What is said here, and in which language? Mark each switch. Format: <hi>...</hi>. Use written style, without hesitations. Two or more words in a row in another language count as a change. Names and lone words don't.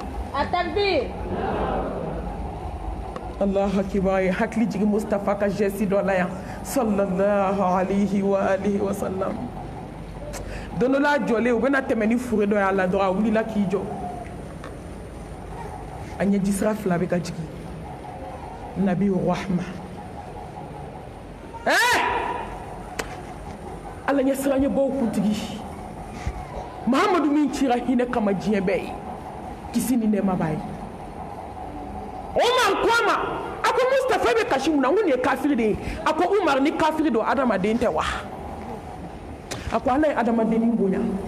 <bm>a takbir</bm> <ar>الله أكبر</ar> <bm>ye hakili jigin Mustafa ka geste dɔ la yan</bm> <ar>صلى الله عليه وعلى آله وسلم</ar> <bm>don dɔ la a jɔlen u bɛna tɛmɛ ni fure dɔ y'a la dɔrɔn a wulila k'i jɔ a ɲɛjisira fila bɛ ka jigin</bm> <ar>نبي رحمة</ar> <bm>ala ɲɛ siranɲɛbaw kuntigi Mahamadu min cira hinɛ kama diɲɛ bɛɛ ye kisi ni nɛɛma b'a ye Umar ko a ma a ko Mustafa bɛ kasi mun na n ko nin ye kafiri de ye a ko Umar ni kafiri don adamaden tɛ wa a ko ala ye adamadennin bonya</bm>